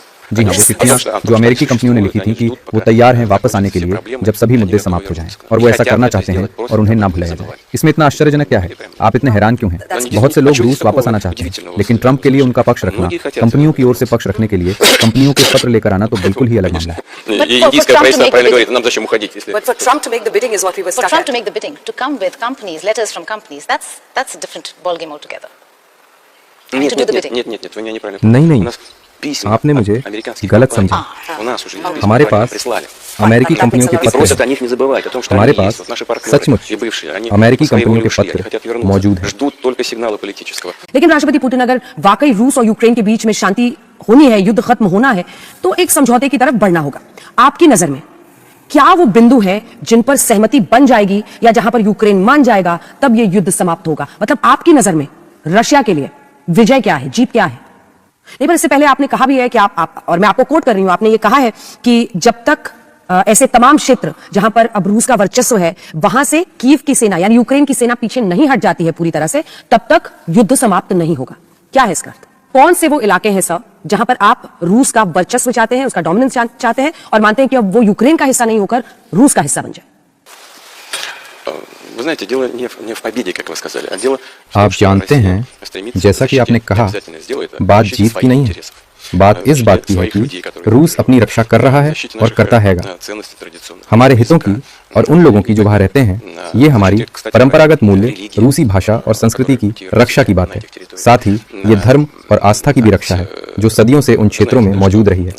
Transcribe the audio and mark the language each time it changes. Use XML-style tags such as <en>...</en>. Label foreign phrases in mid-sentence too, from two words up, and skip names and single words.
<hi>जी हाँ, वो चिट्ठियाँ जो अमेरिकी कंपनियों ने लिखी थी कि वो तैयार हैं वापस आने के लिए जब सभी मुद्दे समाप्त हो जाएं, और वो ऐसा करना चाहते हैं और उन्हें ना भुलाया जाए। इसमें इतना आश्चर्यजनक क्या है? आप इतने हैरान क्यों हैं? बहुत से लोग रूस वापस आना चाहते हैं, लेकिन ट्रंप के लिए उनका पक्ष रखना, कंपनियों की ओर से पक्ष रखने के लिए कंपनियों के पत्र लेकर आना तो बिल्कुल ही अलग मामला है।</hi> <ru>Индийское правительство правильно говорит, нам зачем уходить, если...</ru> <en>But for Trump to make the bidding is what we were For stuck Trump at. to make the bidding, to come with companies, letters from companies, that's a different ballgame altogether.</en> <ru>Нет,</ru> <en>to do the</en> <ru>нет,</ru> <en>bidding.</en> <ru>нет, нет, нет, вы меня неправильно.</ru> <hi>नहीं, नहीं,</hi> <ru>У нас письма</ru> <hi>आपने</hi> <ru>от</ru> <hi>मुझे</hi> <ru>американских</ru> <hi>गलत</hi> <ru>компаний.</ru> <hi>समझा।</hi> <ru>У нас уже письма</ru> <hi>हमारे</hi> <ru>правильно</ru> <hi>पास</hi> <ru>прислали.</ru> <hi>अमेरिकी कंपनियों के</hi> <ru>И</ru> <hi>पत्र</hi> <ru>просят</ru> <hi>हैं।</hi> <ru>о них не забывать, о том, что</ru> <hi>हमारे</hi> <ru>они есть.</ru> <hi>पास</hi> <ru>Вот наши партнеры</ru> <hi>सचमुच</hi> <ru>и бывшие, они</ru> <hi>अमेरिकी</hi> <ru>по своей</ru> <hi>कंपनियों</hi> <ru>воле</ru> <hi>के</hi> <ru>ушли, они</ru> <hi>पत्र</hi> <ru>хотят вернуться.</ru> <hi>मौजूद हैं।</hi> <ru>Ждут только сигнала политического.</ru> <hi>लेकिन राष्ट्रपति पुतिन अगर वाकई रूस और यूक्रेन के बीच में शांति होनी है, युद्ध खत्म होना है, तो एक समझौते की तरफ बढ़ना होगा। आपकी नजर में क्या वो बिंदु है जिन पर सहमति बन जाएगी, या जहां पर यूक्रेन मान जाएगा तब ये युद्ध समाप्त होगा? मतलब आपकी नजर में रशिया के लिए विजय क्या है, जीत क्या है? नहीं, पर इससे पहले आपने कहा भी है कि आप और मैं आपको कोट कर रही हूं, आपने ये कहा है कि जब तक ऐसे तमाम क्षेत्र जहां पर अब रूस का वर्चस्व है वहां से कीव की सेना यानी यूक्रेन की सेना पीछे नहीं हट जाती है पूरी तरह से, तब तक युद्ध समाप्त नहीं होगा। क्या है इसका अर्थ? कौन से वो इलाके हैं सर जहां पर आप रूस का वर्चस्व चाहते हैं, उसका डोमिनेंस चाहते हैं, और मानते हैं कि अब वो यूक्रेन का हिस्सा नहीं होकर रूस का हिस्सा बन जाए?</hi> <ru>Вы знаете, дело не в победе, как вы сказали, а дело в</ru> <hi>आप</hi> <ru>том, что</ru> <hi>जानते</hi> <ru>Россия</ru> <hi>हैं,</hi> <ru>стремится</ru> <hi>जैसा कि आपने</hi> <ru>защитить,</ru> <hi>कहा,</hi> <ru>обязательно сделает,</ru> <hi>बात</hi> <ru>защитить</ru> <hi>जीत की</hi> <ru>своих</ru> <hi>नहीं है।</hi> <ru>интересов.</ru> <hi>बात इस बात की है कि रूस अपनी रक्षा कर रहा है और करता हैगा। हमारे हितों की और उन लोगों की जो वहां रहते हैं, ये हमारी परंपरागत मूल्य, रूसी भाषा और संस्कृति की रक्षा की बात है। साथ ही ये धर्म और आस्था की भी रक्षा है जो सदियों से उन क्षेत्रों में मौजूद रही है।</hi>